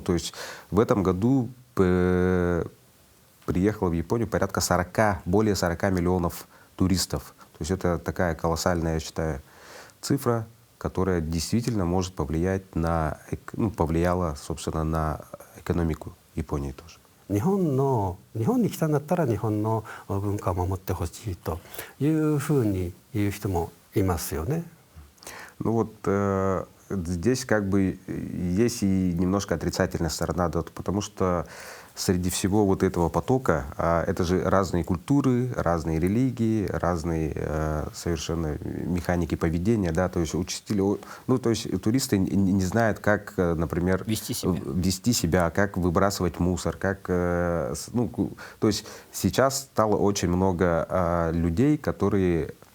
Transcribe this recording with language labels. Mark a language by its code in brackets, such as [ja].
[ru] То есть в этом году приехало в Японию порядка более 40 миллионов туристов. То есть это такая колоссальная, я считаю, цифра, которая действительно может повлиять повлияла, собственно, на экономику Японии тоже. [ja] 日本に来たんだったら日本の文化を守ってほしいというふうに言う人もいますよね。 [ru] Ну вот здесь как бы есть и немножко отрицательная сторона, да, потому что среди всего вот этого потока это же разные культуры, разные религии, разные совершенно механики поведения, да, то есть то есть туристы не знают, как, например, вести себя, как выбрасывать мусор, как, то есть сейчас стало очень много людей, которые